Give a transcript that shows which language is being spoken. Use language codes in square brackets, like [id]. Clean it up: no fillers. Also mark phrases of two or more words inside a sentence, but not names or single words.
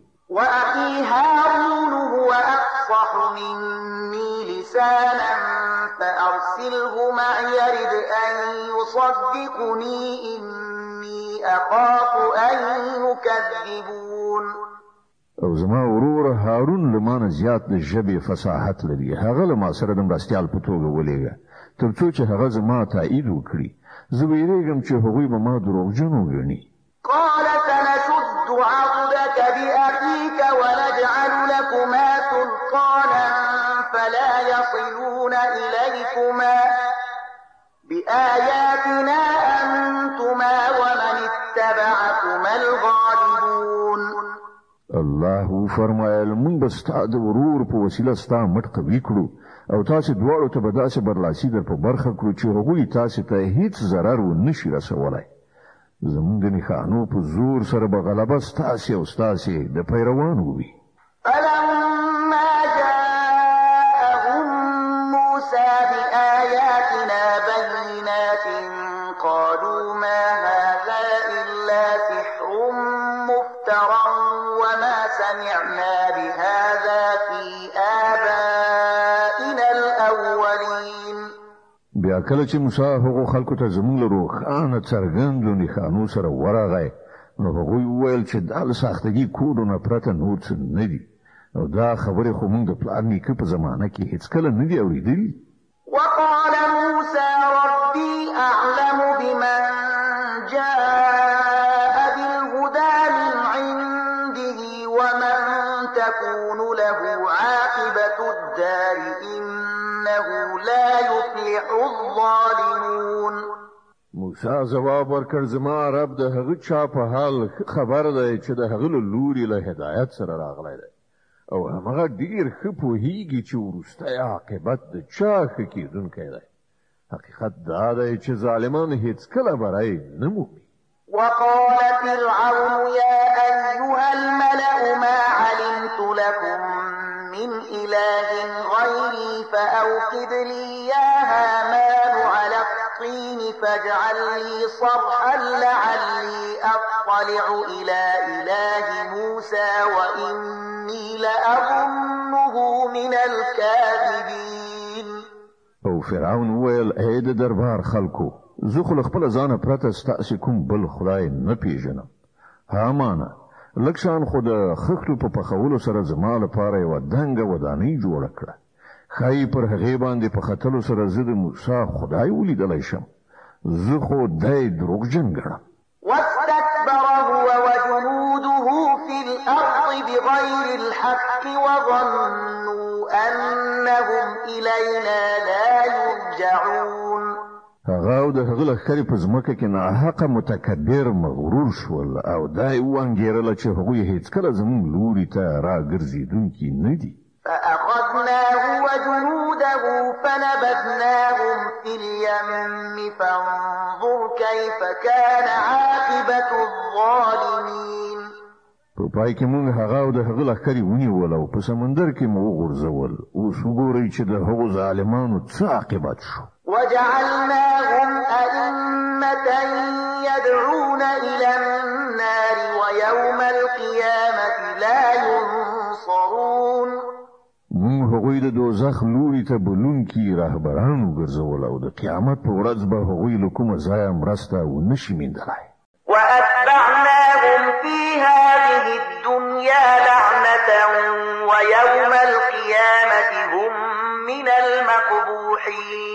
[ar] وأخي هارون هو أفصح مني لسانا فأرسله معي يرد أن يصدقني إني أخاف أن يكذبون. [ps] او زما ورور هارون له ما نه زیات د ژبې فصاحت لري هغه له ما سره د مرستیال په توګه ولېږه تر څو چې هغه زما تایید وکړي زه ویرېږم چې هغوی به ما دروغجن وګڼي. [ar] قال سنشد عضدك بأخيك ونجعل لكما سلطانا فلا يصلون إليكما بآياتنا أنتما ومن اتبعكما الغالبون. [ps] الله فرمایل مونږ به ستا د ورور په وسیله ستا مټ قوي کړو او تاسو دواړو ته به داسې برلاسي در په برخه کړو چې هغوی تاسو ته هیڅ ضرر ونه شي رسولی. زمونږ د نښانو په زور سره به غلبه ستاسې او ستاسې د پیروانو وي. [ar] فلما جاءهم موسى بآياتنا بينات قالوا ما هذا إلا سحر مفترى وما سمعنا بهذا في آبائنا الأولين. [ps] بیا کله چې موسی هغو خلکو ته زموږ له روښانه څرګندو نښانو سره ورغی نو هغوی وویل چې دا له ساختګي کوډو نه پرته نور څه نه دي او دا خبرې خو موږ د پلار نیکه په زمانه کې هیڅکله نه دي اورېدلي. [ar] وقال موسى ربي أعلم بمن جاء بالهدى من عنده ومن تكون له عاقبة الدار إنه لا يفلح الظالمون. [ps] موسی جواب ورکړ زما رب د هغه چا په حال خبر دی چې د هغه لوري له هدایت سره راغلی دی او هغه ډیر ښه پوهیږي چې وروستی عاقبت د چا ښه کیدونکی دی. حقیقت دا دی چې ظالمان هیڅکله بری نه مومي. [ar] وقال فرعون يا أيها الملأ ما علمت لكم من إله غيري فأوقد لي يا هامان على الطين فاجعل لي صرحا لعلي أطلع إلى إله موسى وإني لأظنه من الكاذبين. [ps] او فرعون ویل اې د دربار خلکو زه خو خپل ځان پرته ستاسو کوم بل خدای نه پیژنم. هامان لکشان خو د خښتو په پخولو سره زما لپاره یو دنګه ودانۍ جوړه کړه. خای پر هغه باندې په خطلو سره زه د موسی خدای ولیدلای شم. زه خو دای دروغجن ګڼم. [ar] واستكبر هو وجنوده في الأرض بغير الحق وظنوا أنهم إلينا لا يرجعون. [ps] هغه او د هغه لخرې په ځمکه کې ناحقه متکبر مغرور شول او دای وانګیرله چې هغوی هیڅکله زموږ لوري ته راګرځېدونکي نه دي. [ar] فأخذناه وجنوده فنبذناهم في اليم فانظر كيف كان عاقبة الظالمين. [ps] په پای کې موږ هغه او د هغه لخرې ونیول او په سمندر کې مو وغورځول. اوس وګورئ چې د هغو ظالمانو څه عاقبت شو. [ar] وجعلناهم أئمة يدعون إلى النار ويوم القيامة لا ينصرون. [ps] موږ هغوی د دوزخ لوري ته بلونکي رهبران وګرځول او د قیامت په ورځ به هغوی له کومه ځایه مرسته ونشي موندلی. [ar] وأتبعناهم في هذه الدنيا لعنة ويوم القيامة هم من المقبوحين.